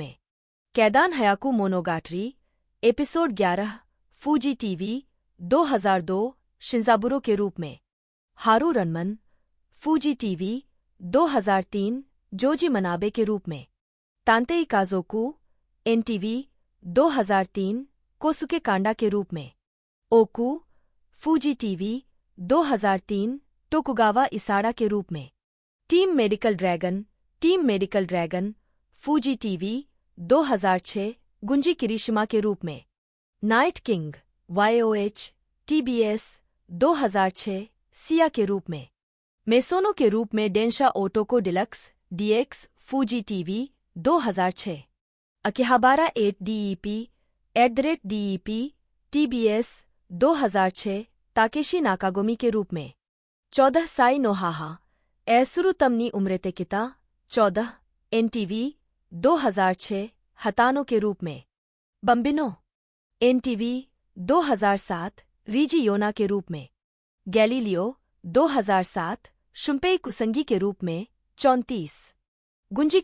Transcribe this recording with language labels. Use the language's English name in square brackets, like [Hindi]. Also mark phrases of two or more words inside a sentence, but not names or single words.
[Hindi] में, कैदान हयाकू मोनोगाटरी एपिसोड 11 फूजी TV 2002 शिंजाबुरो के रूप में, हारू रनमन फूजी TV 2003 जोजी मनाबे के रूप में, तांतेई काजोकू NTV 2003 कोसुके कांडा के रूप में, ओकू फूजी TV 2003 टोकुगावा इसाडा के रूप में, टीम मेडिकल ड्रैगन फूजी TV 2006 गुंजी किरिशिमा के रूप में, नाइट किंग YOH TBS 2006 सिया के रूप में, मेसोनो के रूप में डेंशा ओटोको डिलक्स DX फूजी TV 2006, अकिहाबारा 8 DEP @DEP TBS 2006 ताकेशी नाकागोमी के रूप में, 14 साई नोहाहा ऐसुरु तमनी उम्रेते किता 14 NTV 2006 हतानो के रूप में, बम्बिनो NTV 2007 रीजी योना के रूप में, गैलीलियो 2007 शुम्पेई कुसंगी के रूप में 34, गुंजी